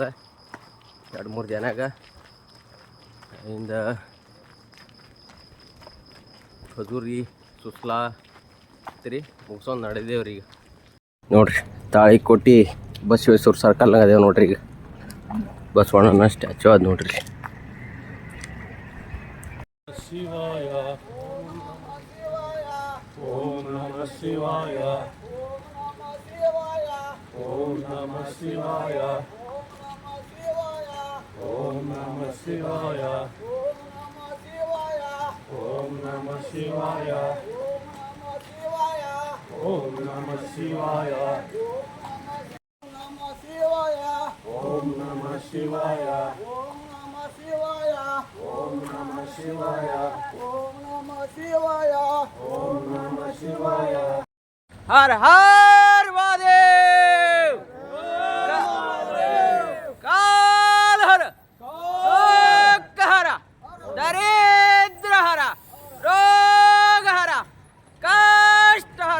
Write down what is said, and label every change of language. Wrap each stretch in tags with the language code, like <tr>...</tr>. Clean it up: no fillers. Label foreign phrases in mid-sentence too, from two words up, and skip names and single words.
<kn>2-3 ಜನಾಗ ಇಂದ ಖಜೂರಿ, ಸುಸ್ಲಾ ರೀ ಮುಗಿಸೋದು ನಡೆದೇವ್ರಿ. ಈಗ ನೋಡ್ರಿ, ತಾಳಿಕೋಟೆ ಬಸವೇಶ್ವರ ಸರ್ಕಲ್ನಾಗ ಅದೇವು ನೋಡ್ರಿ. ಈಗ ಬಸವಣ್ಣನ ಸ್ಟ್ಯಾಚು ಅದು ನೋಡ್ರಿ.</kn> <sa>ಶಿವಾಯ ಓಂ ನಮಃ ಶಿವಾಯ ಓಂ ನಮಃ ಶಿವಾಯ ಓಂ ನಮಃ ಶಿವಾಯ ಓಂ ನಮಃ ಶಿವಾಯ ಓಂ ನಮಃ ಶಿವಾಯ ಓಂ ನಮಃ ಶಿವಾಯ ಓಂ ನಮಃ ಶಿವಾಯ ಓಂ ನಮಃ ಶಿವಾಯ ಓಂ ನಮಃ ಶಿವಾಯ ಓಂ ನಮಃ ಶಿವಾಯ. ಹರ ಹರ ಮಹಾದೇವ್. ಕಾಲ ಹರ, ದುಃಖ ಹರ, ದರಿದ್ರ ಹರ, ರೋಗ ಹರ, ಕಷ್ಟ ಹರ.</sa>